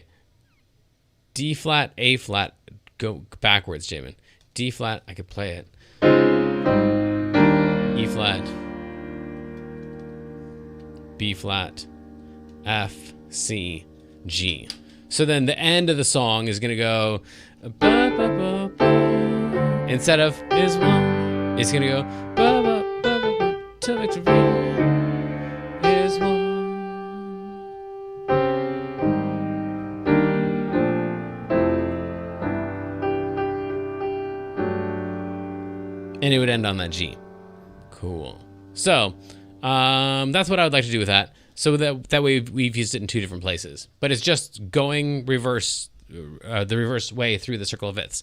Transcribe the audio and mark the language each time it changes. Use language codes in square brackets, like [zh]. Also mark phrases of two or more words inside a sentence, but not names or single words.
[en] D flat, A flat, go backwards, Jamin. D flat, I could play it. E flat, B flat, F, C, G. So then the end of the song is gonna go ba, ba, ba, ba. Instead of is one, it's gonna go ba, ba, ba, ba, ba, till victory is one. And it would end on that G. Cool. So that's what I would like to do with that. So that way we've used it in 2 different places, but it's just going reverse, the reverse way through the circle of fifths.